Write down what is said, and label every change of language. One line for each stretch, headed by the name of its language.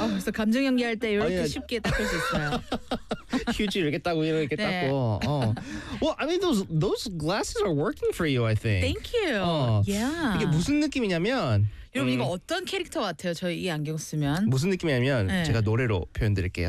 Korean: 그래서 감정 연기할 때 이렇게 쉽게 닦을 수 있어요. 휴지 이렇게 닦고 이렇게 네. 닦고.
English: Well, I mean, those glasses are working for you, I think. Thank you. Yeah.
Korean: 이게 무슨 느낌이냐면 여러분 이거 어떤 캐릭터 같아요? 저희 이 안경 쓰면 무슨 느낌이냐면 네. 제가 노래로 표현드릴게요.